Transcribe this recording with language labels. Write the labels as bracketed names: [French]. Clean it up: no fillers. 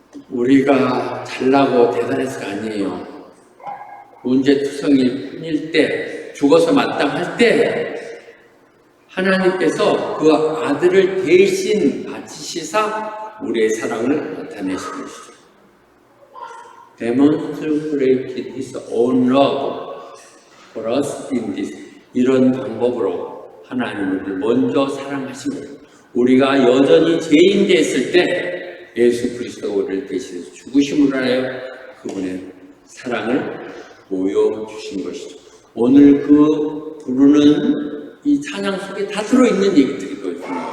[Korean] 우리가 잘나고 대단해서가 아니에요. 문제투성일 뿐일 때, 죽어서 마땅할 때 하나님께서 그 아들을 대신 바치시사 우리의 사랑을 나타내신 것이죠. [English] Demonstrated His own love for us in this. [Korean] 이런 방법으로 하나님을 먼저 사랑하신 거예요. 우리가 여전히 죄인 됐을 때 예수 그리스도가 우리를 대신해서 죽으심으로 하여 그분의 사랑을 보여주신 것이죠. 오늘 그 부르는 이 찬양 속에 다 들어있는 얘기들이거든요.